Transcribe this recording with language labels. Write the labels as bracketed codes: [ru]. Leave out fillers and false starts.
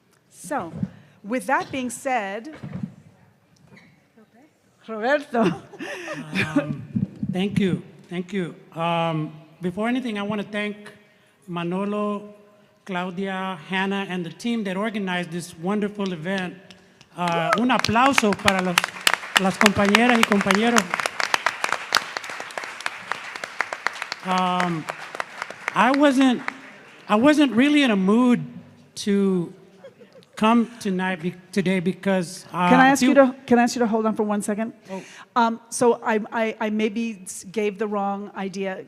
[en] So, with that being said, Roberto. Thank you. Before anything, I want to thank Manolo, Claudia, Hannah, and the team that organized this wonderful event. [es] Un aplauso para las compañeras y compañeros. [en] I wasn't really in a mood to come today because can I ask you to hold on for 1 second? Oh. So I maybe gave the wrong idea.